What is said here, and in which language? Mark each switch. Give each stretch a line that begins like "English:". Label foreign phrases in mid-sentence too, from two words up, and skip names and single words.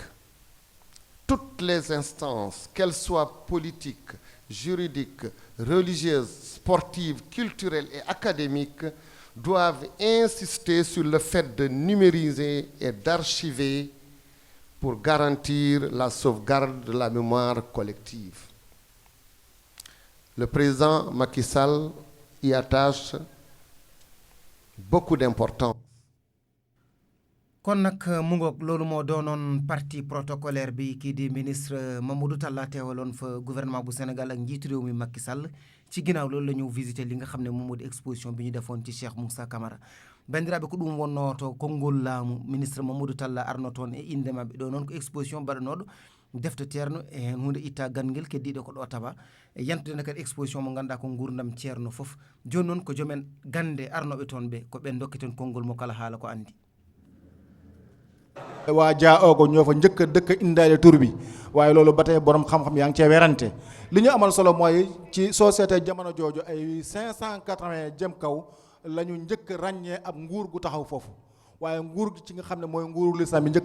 French: Toutes les instances, qu'elles soient politiques, juridiques, religieuses, sportives, culturelles et académiques, doivent insister sur le fait de numériser et d'archiver pour garantir la sauvegarde de la mémoire collective. Le président Macky Sall y attache beaucoup d'importance.
Wolof: kon nag mu ngoog loolu moo doonoon
French: partie protocolaire
Wolof: bi kii di ministre Mamadou Talla teewaloon fa gouvernement bu Sénégal ak njiitu réew mi Macky Sall ci ginnaaw loolu la ñëw visiter li nga xam ne moom moo di exposition bi ñu defoon ci Cheikh Moussa Camara
Fula: bandiraɓe ko ɗum wonno to konngol laamu ministre Mamadou Talla arno toon e inde maɓɓe ɗo noon ko exposition mbaɗanoɗo defte ceerno e hunde itta ganngel keddiɗo ko ɗo taba e yantude kadi exposition mo ganduɗa ko gurdam ceerno fof joni noon ko joomen gande arnoɓe toon ɓe ko ɓen dokketen konngol mo kala haala ko andi
Wolof: waa jaa oogo ñoo fa njëkk a dëkk indaale tur bi waaye loolu ba tey borom xam-xam yaa ngi cee werante li ñu amal solo mooy ci société jamono jooju ay 580 jëm kaw la ñu njëkk ràññee ab nguur gu taxaw foofu waaye nguur gi ci nga xam ne mooy nguurul islam bi